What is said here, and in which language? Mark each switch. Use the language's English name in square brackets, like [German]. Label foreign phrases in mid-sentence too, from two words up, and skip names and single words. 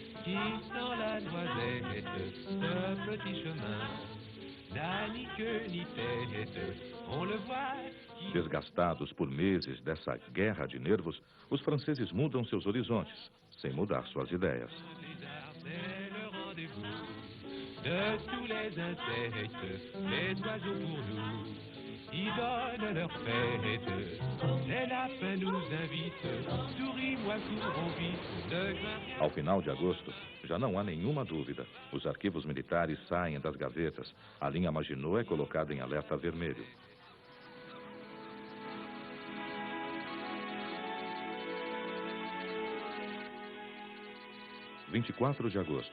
[French] Sans la noisette, ce petit chemin n'a ni queue ni tête, on le voit. [Portuguese] Desgastados por meses dessa guerra de nervos, os franceses mudam seus horizontes, sem mudar suas ideias. [French] C'est le rendez-vous de tous les insectes, les oiseaux pour nous, ils donnent leur fête. Les lapins nous invitent, souris-moi, courons vite, de grimper. [Portuguese] Ao final de agosto, já não há nenhuma dúvida. Os arquivos militares saem das gavetas, a linha Maginot é colocada em alerta vermelho. – 24 de agosto.